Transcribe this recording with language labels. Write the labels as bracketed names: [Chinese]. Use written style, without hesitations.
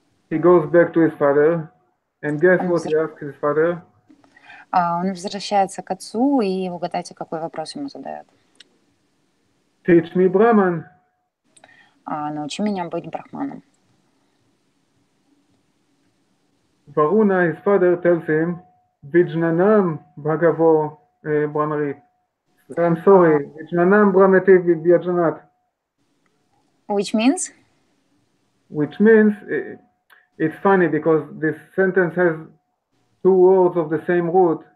[English] He goes back to his father, and guess what he asks his father? [Russian] Он возвращается к отцу, и угадайте, какой вопрос ему задает. [English] Teach me Brahman. [Russian] Научи меня быть брахманом. [English] Varuna, his father, tells him, [Sanskrit] Vijnanam Bhagavo Brahmarit. [English] I'm sorry, [Sanskrit] Vijnanam Brahmati Vyajanat. [English] Which means? Which means, it's funny because this sentence has two words of the same root.